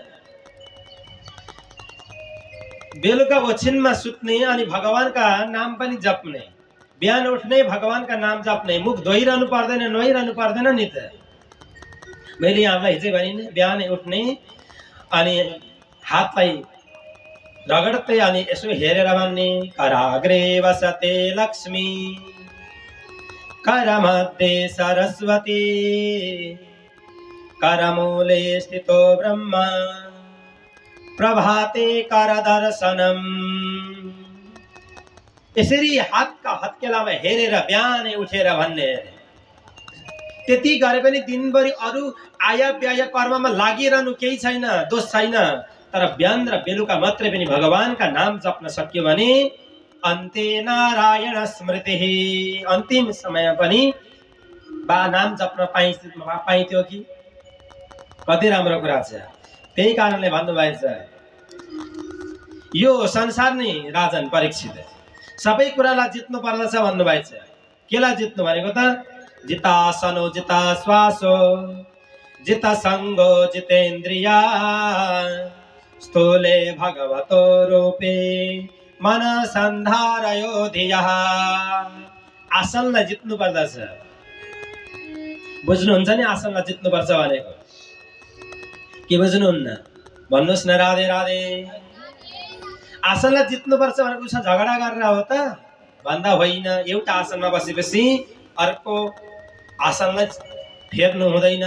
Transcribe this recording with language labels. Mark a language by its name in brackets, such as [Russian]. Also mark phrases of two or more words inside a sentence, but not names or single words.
[Nepali] बेलुका ओछिनमा सुत्ने अनि भगवानका नाम पनि जप्ने, बिहान उठ्ने भगवानका नाम जप्ने, मुख धोइरहनु पर्दैन, नुहाइरहनु पर्दैन नि त। मैले यहाँलाई हिजै भने बिहानै उठ्ने अनि हातलाई रगड्दै अनि यसो हेरेर भन्ने [Sanskrit] कराग्रे वसते लक्ष्मी करमध्ये सरस्वती करमूले स्थितो ब्रह्मा प्रभाते करदर्शनम। [Nepali] यसरी हातका हत्केलामा हेरेर बिहानै उठेर भन्ने। त्यति गरे पनि दिनभरि अरु आया व्याय कर्ममा लागिरहनु केही छैन, दोष छैन। तर बिहान र बेलुका मात्रै पनि भगवानका नाम जप्न सक्यो भने [Sanskrit] अन्ते नारायण स्मृतिः, [Nepali] अन्तिम समय पनि नाम जप्न पाइन्थ्यो कि। कति राम्रो कुरा छ। त्यही कारणले भन्नुभएछ यो संसार नै राजन परीक्षित, सबै कुरालाई जित्नु पर्दछ भन्नुभएछ। केलाई जित्नु भनेको त [Sanskrit] जिता सनो जिता श्वासो जिता संगो जितेन्द्रिया स्थूले भगवतो रूपे मन संधारयो धियः। [Nepali] आसनलाई जित्नु पर्दछ। बुझ्नुहुन्छ नि आसनलाई जित्नु पर्छ भनेको के बुझ्नुहुन्न? भन्नुस् न राधे राधे। आसनलाई जित्नु पर्छ भनेको उसमा झगडा गरेर हो त भन्दा होइन। एउटा आसनमा बसेपछि अर्को आसनलाई फेर्नु हुँदैन।